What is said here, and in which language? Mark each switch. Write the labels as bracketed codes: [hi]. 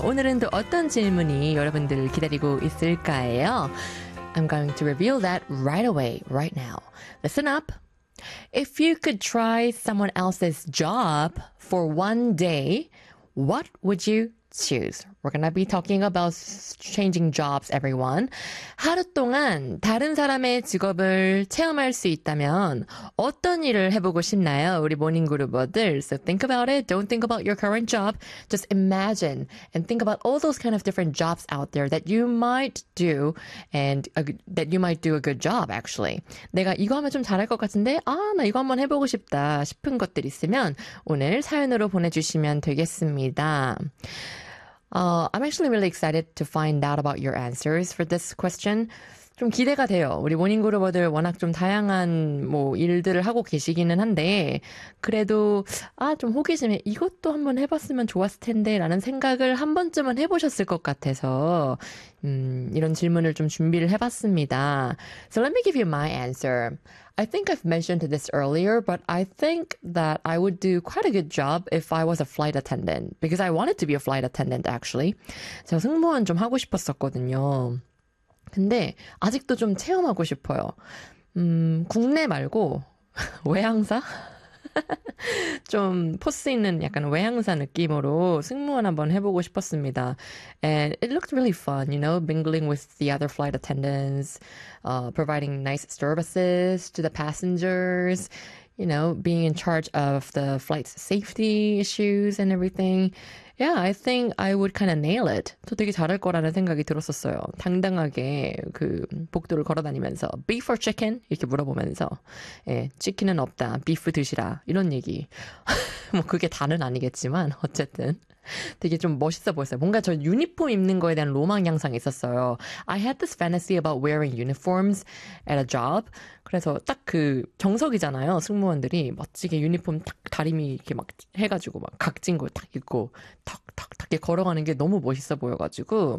[ko] 오늘은 또 어떤 질문이 여러분들을 기다리고 있을까요? [en] I'm going to reveal that right away, right now. Listen up. If you could try someone else's job for one day, what would you choose? We're gonna be talking about changing jobs, everyone. [ko] 하루 동안 다른 사람의 직업을 체험할 수 있다면 어떤 일을 해보고 싶나요? 우리 모닝 그룹어들. [en] So think about it. Don't think about your current job. Just imagine and think about all those kind of different jobs out there that you might do and that you might do a good job, actually. [ko] 내가 이거 하면 좀 잘할 것 같은데, 아, 나 이거 한번 해보고 싶다 싶은 것들 있으면 오늘 사연으로 보내주시면 되겠습니다. [en] I'm actually really excited to find out about your answers for this question. [ko] 좀 기대가 돼요. 우리 모닝 그룹들 워낙 좀 다양한 뭐 일들을 하고 계시기는 한데 그래도 아, 좀 호기심에 이것도 한번 해봤으면 좋았을 텐데라는 생각을 한 번쯤은 해보셨을 것 같아서 이런 질문을 좀 준비를 해봤습니다. [en] So let me give you my answer. I think I've mentioned this earlier, but I think that I would do quite a good job if I was a flight attendant, because I wanted to be a flight attendant, actually. [ko] 제가 승무원 좀 하고 싶었었거든요. 근데 아직도 좀 체험하고 싶어요. 국내 말고 외항사? 좀 포스 있는 약간 외항사 느낌으로 승무원 한번 해보고 싶었습니다. [en] And it looked really fun, you know, mingling with the other flight attendants, providing nice services to the passengers, you know, being in charge of the flight's safety issues and everything. Yeah, I think I would kind of nail it. [ko] 저 되게 잘할 거라는 생각이 들었었어요. 당당하게 그 복도를 걸어다니면서 [en] beef or chicken? [ko] 이렇게 물어보면서 예, 치킨은 없다. beef 드시라. 이런 얘기. 뭐 그게 다는 아니겠지만 어쨌든 되게 좀 멋있어 보였어요. 뭔가 저 유니폼 입는 거에 대한 로망 향상이 있었어요. [en] I had this fantasy about wearing uniforms at a job. [ko] 그래서 딱그 정석이잖아요. 승무원들이 멋지게 유니폼 탁 다리미 이렇게 막 해가지고 막 각진 걸딱 입고 턱턱 이렇게 걸어가는 게 너무 멋있어 보여가지고